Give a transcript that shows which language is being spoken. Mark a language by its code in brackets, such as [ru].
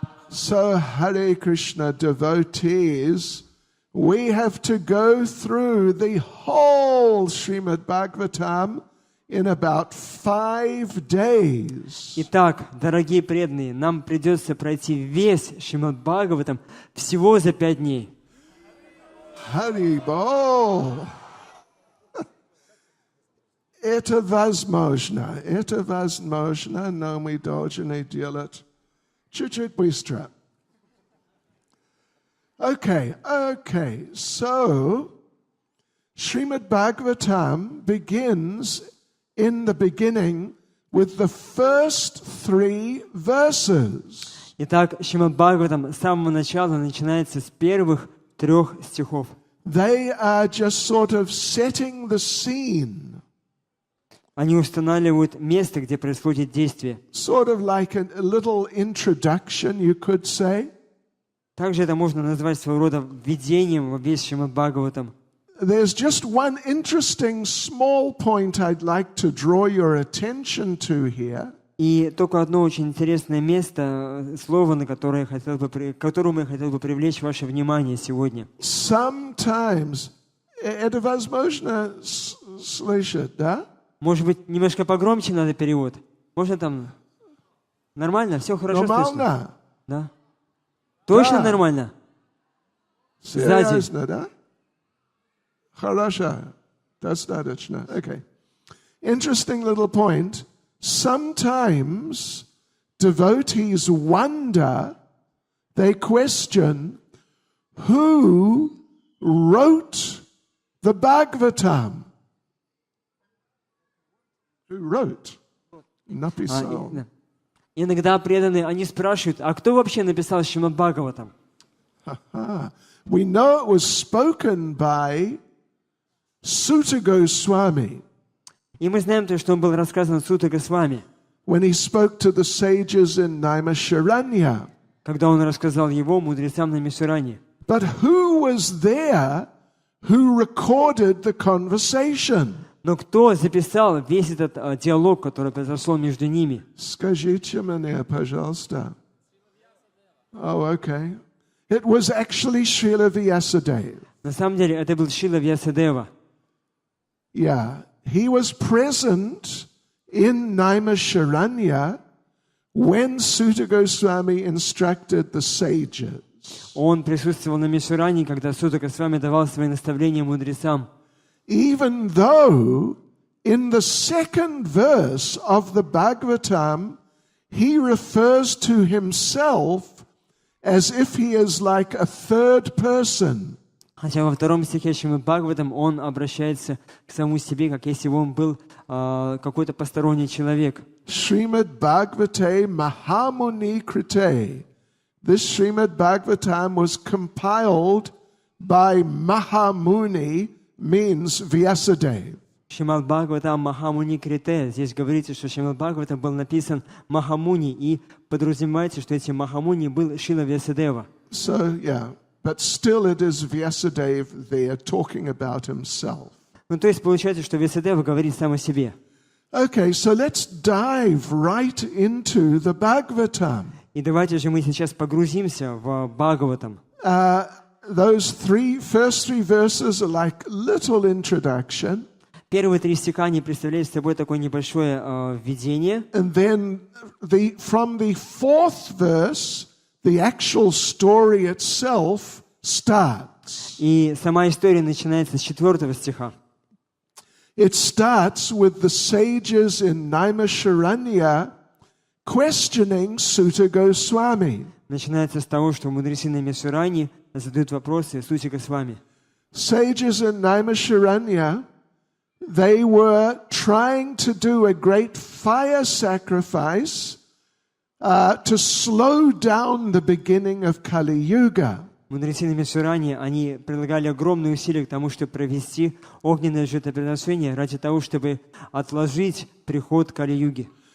[en] So, Hare Krishna devotees, we have to go through the whole Srimad Bhagavatam in about 5 days. [ru] Итак, дорогие преданные, нам придется пройти весь Шримад Бхагаватам всего за 5 дней. Харибол! Это возможно, но мы должны делать чуть-чуть быстро. [en] Okay, so Srimad Bhagavatam begins in the beginning with the first 3 verses. [ru] Итак, Шримад Бхагаватам с самого начала начинается с первых 3 стихов. [en] They are just sort of setting the scene. [ru] Они устанавливают место, где происходит действие. [en] Sort of like a little introduction, you could say. [ru] Также это можно назвать своего рода введением во весь Шримад Бхагаватам. [en] There's just one interesting small point I'd like to draw your attention to here. [ru] И только одно очень интересное место, слово, на которому я хотел бы привлечь ваше внимание сегодня. [en] Sometimes, [ru] это возможно слышать, да? Может быть, немножко погромче надо перевод? Можно там... Нормально? Все хорошо слышно? Нормально. Да? Точно Да. нормально? Серьезно, да? Хорошо. Достаточно. Okay. [en] Interesting little point. Sometimes devotees wonder, they question, who wrote the Bhagavatam? Who wrote? [ru] Написал. Иногда преданные, они спрашивают, а кто вообще написал Шримад Бхагаватам? [en] We know it was spoken by Sutta Goswami. [ru] И мы знаем то, что он был рассказан Сутта Госвами, [en] When he spoke to the sages in Naimisharanya. [ru] когда он рассказал его мудрецам на Мишуране. [en] But who was there who recorded the conversation? [ru] Но кто записал весь этот диалог, который произошел между ними? Скажите мне, пожалуйста. [en] Oh, okay. It was actually Srila Vyasadeva. [ru] На самом деле, это был Шрила Вьясадева. [en] Yeah. He was present in Naimisharanya when Sutta Goswami instructed the sages. [ru] Он присутствовал на Мишуране, когда Сутта Госвами давал свои наставления мудрецам. [en] Even though in the second verse of the Bhagavatam he refers to himself as if he is like a third person. [ru] Хотя во 2 стихе Шримад Бхагаватам он обращается к самому себе, как если бы он был какой-то посторонний человек. [sa] Шримад Bhagavate Mahamuni Krite. [en] This Srimad Bhagavatam was compiled by Mahamuni, means Vyasadeva. [sa] Шримад Бхагаватам Махамуни Крите. [ru] Здесь говорится, что Шримад Бхагаватам был написан Махамуни, и подразумевается, что этим Махамуни был Шрила Вьясадева. [en] So, yeah, but still it is Vyasadeva there talking about himself. [ru] Ну, то есть получается, что Вьясадева говорит сам о себе. [en] Okay, so let's dive right into the Bhagavatam. [ru] И давайте же мы сейчас погрузимся в Бхагаватам. [en] Those first three verses are like little introduction. [ru] Первые 3 стиха, они представляют собой такое небольшое введение. [en] And then from the 4th verse, the actual story itself starts. [ru] И сама история начинается с 4 стиха. [en] It starts with the sages in Naimisharanya questioning Sutta Goswami. [ru] начинается с того, что мудрецы Наймишварани задают вопросы Сутика Свами. [en] Sages in Naimisharanya, they were trying to do a great fire sacrifice to slow down the beginning of Kali Yuga. [ru] Мудрецы Наймишварани, они прилагали огромные усилия к тому, чтобы провести огненное жертвоприношение ради того, чтобы отложить приход Кали-юги.